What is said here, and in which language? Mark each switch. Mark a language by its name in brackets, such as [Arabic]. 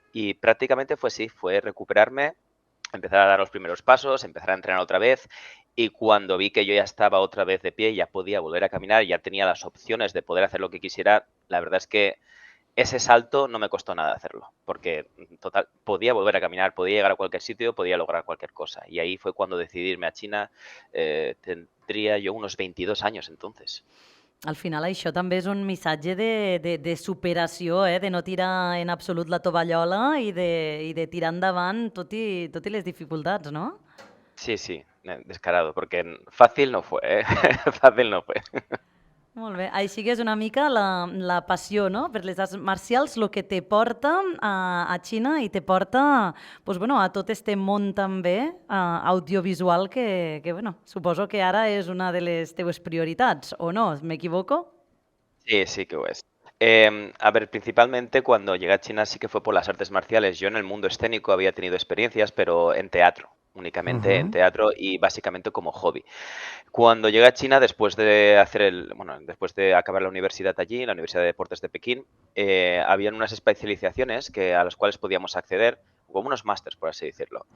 [Spanish] Y prácticamente fue así, fue recuperarme, empezar a dar los primeros pasos, empezar a entrenar otra vez, y cuando vi que yo ya estaba otra vez de pie, ya podía volver a caminar, ya tenía las opciones de poder hacer lo que quisiera, la verdad es que ese salto no me costó nada hacerlo, porque total, podía volver a caminar, podía llegar a cualquier sitio, podía lograr cualquier cosa. Y ahí fue cuando decidí irme a China. Tendría yo unos 22 años entonces. [Catalan] Al final això també és un missatge de superació, de no tirar en absolut la tovallola i de tirar endavant tot i les dificultats, no? [Spanish] Sí, descarado, porque fácil no fue, ¿eh? Fácil no fue. [Catalan] Molt bé. Així que és una mica la passió, no?, per les arts marcials, el que te porta a Xina i te porta pues, bueno, a tot este món també audiovisual que bueno, suposo que ara és una de les teues prioritats, o no? ¿M'equivoco? [Spanish] Sí que lo es. A ver, principalmente cuando llegué a China sí que fue por las artes marciales. Yo en el mundo escénico había tenido experiencias, pero en teatro, únicamente en teatro y básicamente como hobby. Cuando llegué a China, después de después de acabar la universidad allí, la Universidad de Deportes de Pekín, habían unas especializaciones a las cuales podíamos acceder, como unos másters, por así decirlo.